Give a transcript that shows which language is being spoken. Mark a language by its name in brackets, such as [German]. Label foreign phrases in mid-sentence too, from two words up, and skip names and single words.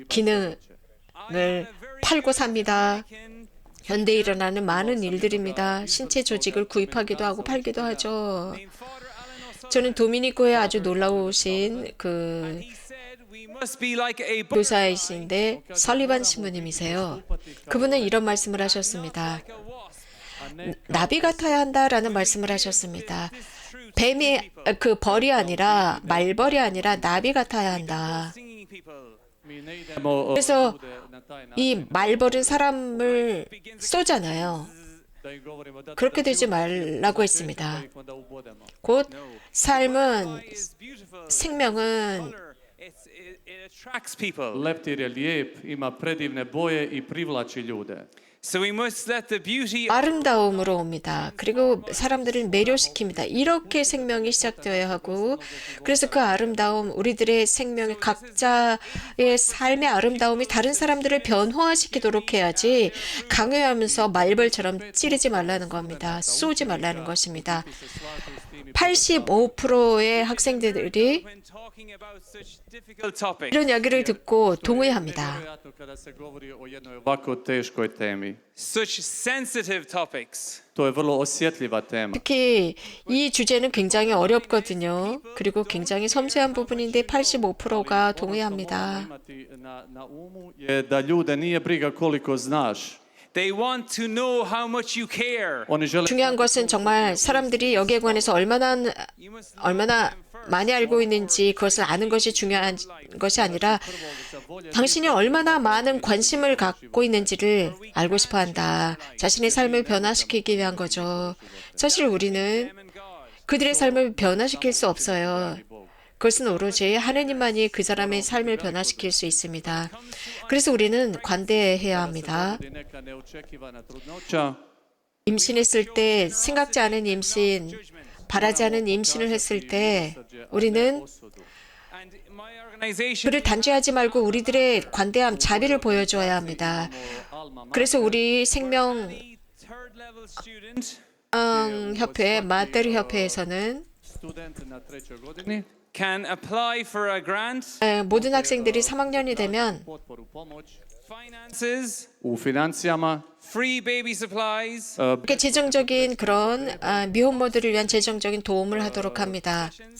[Korean] 기능을 팔고 삽니다. 현대에 일어나는 많은 일들입니다. 신체 조직을 구입하기도 하고 팔기도 하죠. 저는 도미니코에 아주 놀라우신 그 교사이신데 설리반 신부님이세요. 그분은 이런 말씀을 하셨습니다. 나비 같아야 한다라는 말씀을 하셨습니다. 뱀이 그 벌이 아니라 말벌이 아니라 나비 같아야 한다. [Croatian] mi ne idemo [Korean] 그래서 [Croatian] ljude na taj način [Korean] 이 말벌은 사람을 쏘잖아요. [Croatian] da im govorimo da [Korean] 그렇게 되지 말라고 했습니다. [Croatian] ih onda ubodemo. [Korean] 곧 삶은 생명은 [English] It attracts people. [Croatian] Leptir je lijep, ima predivne boje i privlači ljude. [English] So we must let the beauty [Korean] 아름다움으로 옵니다. 그리고 사람들을 매료시킵니다. 이렇게 생명이 시작되어야 하고 그래서 그 아름다움 우리들의 생명의 각자의 삶의 아름다움이 다른 사람들을 변화시키도록 해야지 강요하면서 말벌처럼 찌르지 말라는 겁니다. 쏘지 말라는 것입니다. 85%의 학생들이 [English] when talking about such difficult topics. [Korean] 이런 이야기를 듣고 동의합니다. [Croatian] Vjerojatno kada se govori o jednoj ovako teškoj temi. [English] Such sensitive topics. [Croatian] To je vrlo osjetljiva tema. [Korean] 특히 이 주제는 굉장히 어렵거든요. 그리고 굉장히 섬세한 부분인데 85%가 동의합니다. [Croatian] Imati na umu je da ljude nije briga koliko znaš. [English] They want to know how much you care. [Croatian] Oni žele [Korean] 중요한 것은 정말 사람들이 여기에 관해서 얼마나 많이 알고 있는지 그것을 아는 것이 중요한 것이 아니라 당신이 얼마나 많은 관심을 갖고 있는지를 알고 싶어 한다. 자신의 삶을 변화시키기 위한 거죠. 사실 우리는 그들의 삶을 변화시킬 수 없어요. 그것은 오로지 하느님만이 그 사람의 삶을 변화시킬 수 있습니다. 그래서 우리는 관대해야 합니다. [Croatian] neka neočekivana trudnoća. [Korean] 임신했을 때 생각지 않은 임신, 바라지 않은 임신을 했을 때 우리는 [English] And my organization [Korean] 그를 단죄하지 말고 우리들의 관대함, 자비를 보여줘야 합니다. 그래서 우리 생명 [English] third level student [Korean] 협회, 마테르 협회에서는 [Croatian] Student na trećoj godini [English] can apply for a grant, [Korean] 모든 학생들이 3학년이 되면 [Croatian] potporu pomoć [English] finances, [Croatian] u financijama, [English] free baby supplies, [Korean] 이렇게 재정적인 그런 미혼모들을 위한 재정적인 도움을 하도록 합니다.